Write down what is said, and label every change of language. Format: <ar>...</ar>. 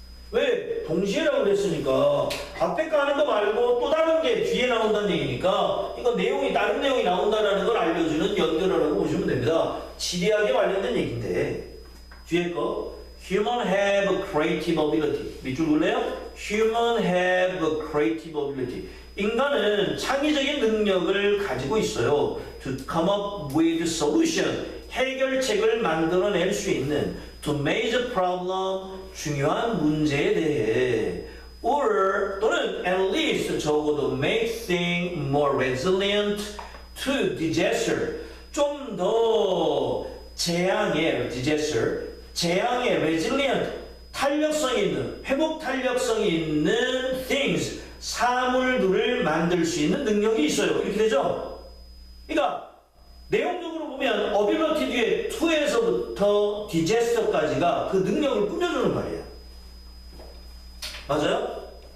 <ko>왜? 동시에라고 그랬으니까 앞에 거 하는 거 말고 또 다른 게 뒤에 나온다는 얘기니까 이거 내용이 다른 내용이 나온다는 걸 알려주는 연결어라고 보시면 됩니다. 지리학에 관련된 얘기인데 뒤에 거</ko> <en>Human have creative ability.</en> <ko>밑줄 볼래요?</ko> <en>Human have creative ability.</en> <ko>인간은 창의적인 능력을 가지고 있어요.</ko> <en>To come up with solution.</en> <ko>해결책을 만들어낼 수 있는</ko> <en>to major problem.</en> <ko>중요한 문제에 대해</ko> <en>or</en> <ko>또는</ko> <en>at least</en> <ko>적어도</ko> <en>make things more resilient to disaster.</en> <ko>좀 더 재앙의 disaster, 재앙의 resilient, 탄력성이 있는, 회복 탄력성이 있는 things, 사물들을 만들 수 있는 능력이 있어요. 이렇게 되죠? 그러니까 내용적으로 보면 ability 뒤에 to에서부터 disaster까지가 그 능력을 꾸며주는 말이에요. 맞아요?</ko>